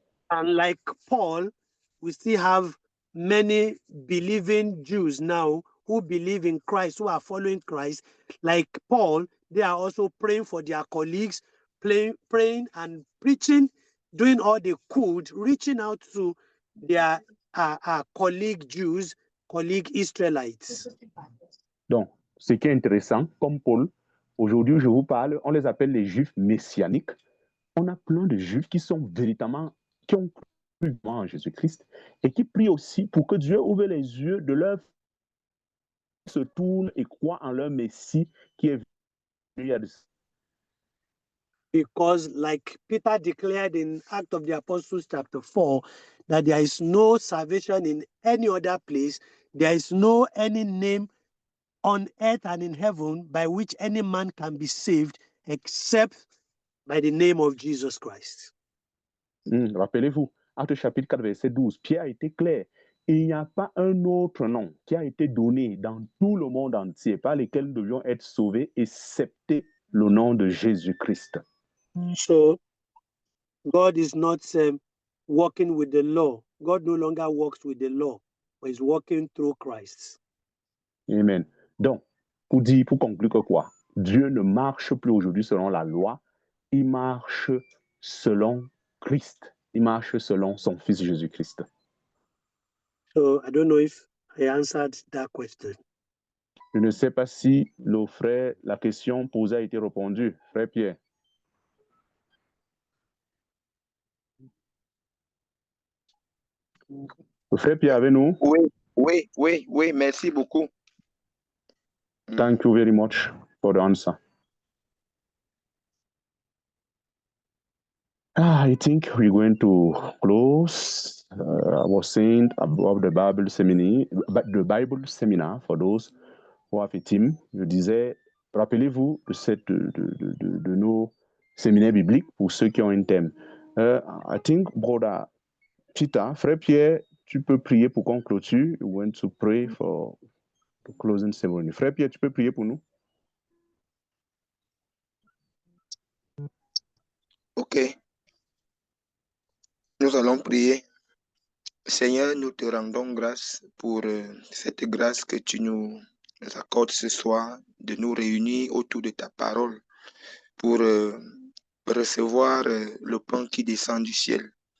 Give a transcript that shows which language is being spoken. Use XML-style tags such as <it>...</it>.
<en>And like Paul, we still have many believing Jews now who believe in Christ, who are following Christ, like Paul, they are also praying for their colleagues, praying and preaching, doing all they could, reaching out to their colleague Jews, colleague Israelites.</en> <fr>Donc, ce qui est intéressant, comme Paul, aujourd'hui, je vous parle, on les appelle les juifs messianiques. On a plein de juifs qui sont véritablement, qui ont cru en Jésus-Christ et qui prient aussi pour que Dieu ouvre les yeux de leur se tournent et croient en leur Messie qui est venu à</fr> <en>Because like Peter declared in Acts of the Apostles chapter 4, that there is no salvation in any other place, there is no any name on earth and in heaven by which any man can be saved except by the name of Jesus Christ.</en> <fr>Rappelez-vous, Actes chapitre 4, verset 12, Pierre a été clair. Il n'y a pas un autre nom qui a été donné dans tout le monde entier par lequel nous devions être sauvés, excepté le nom de Jésus-Christ.</fr> <en>So God is not working with the law. God no longer works with the law, but is working through Christ. Amen.</en> <fr>Donc, pour conclure que quoi? Dieu ne marche plus aujourd'hui selon la loi, il marche selon Christ. Il marche selon son Fils Jésus-Christ.</fr> <en>So I don't know if I answered that question.</en> <fr>Je ne sais pas si la question posée a été répondue. Frère Pierre. Le frère Pierre avec nous? Oui, merci beaucoup.</fr> <en>Thank you very much for the answer. I think we're going to close. I was saying about the Bible seminar for those who have a team.</en> <fr>Je disais, rappelez-vous de nos séminaires bibliques pour ceux qui ont un thème.</fr> <en>I think, brother Chita,</en> <fr>frère Pierre, tu peux prier pour qu'on clôture.</fr> <en>We want to pray for the closing ceremony.</en> <fr>Frère Pierre, tu peux prier pour nous? Ok. Nous allons prier. Seigneur, nous te rendons grâce pour cette grâce que tu nous accordes ce soir de nous réunir autour de ta parole pour recevoir le pain qui descend du ciel.</fr>